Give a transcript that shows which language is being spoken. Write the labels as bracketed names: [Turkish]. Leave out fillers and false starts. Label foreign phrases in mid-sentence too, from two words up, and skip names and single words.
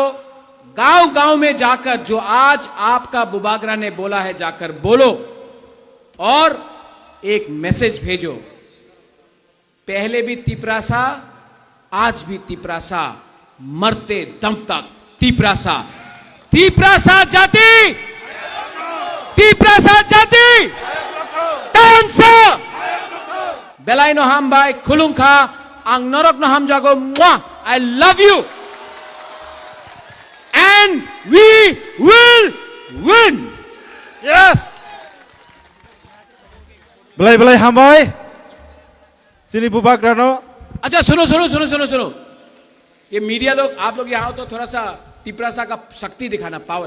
[Hindi] गांव गांव में जाकर जो आज आपका बुबागरा ने बोला है, जाकर बोलो। और एक मैसेज भेजो, पहले भी तिपरासा, आज भी तिपरासा, मरते दम तक तिपरासा। तिपरासा जाति, तिपरासा जाति, [Kok Borok] tansa, belai no ham bai khulungkha, ang norok no ham jago, [English] I love you, and we will win. Yes. [Kok Borok] Belai hambai. Sini Bubak Rano. [Hindi] अच्छा सुनो सुनो सुनो सुनो सुनो, ये मीडिया लोग, आप लोग यहाँ हो तो थोड़ा सा तिपरासा का शक्ति दिखाना, पावर।